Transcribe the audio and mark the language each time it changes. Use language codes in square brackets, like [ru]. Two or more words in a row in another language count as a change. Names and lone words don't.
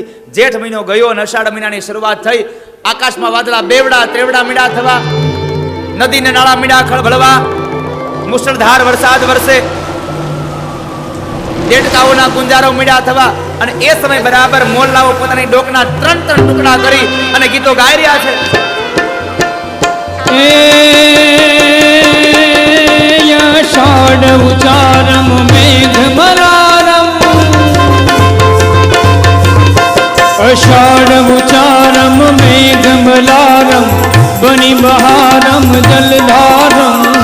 [gu] જેઠ મહિનો ગયો અને અષાઢ મહિનાની શરૂઆત થઈ. આકાશમાં વાદળા બેવડા ત્રેવડા મીડા થવા, નદીને નાળા મીડા ખળભળવા, મુશળધાર વરસાદ વરસે, દેડકાઓના ગુંજારો મીડા થવા. અને એ સમય બરાબર મોરલાઓ પોતાની ડોકના 3 ટુકડા કરી અને ગીતો ગાઈ રહ્યા છે. [hi] षाढ उचारम मेघ मरारम, अषाढ़ उचारम मेघ मलारम, बनी बहारम जलधारम,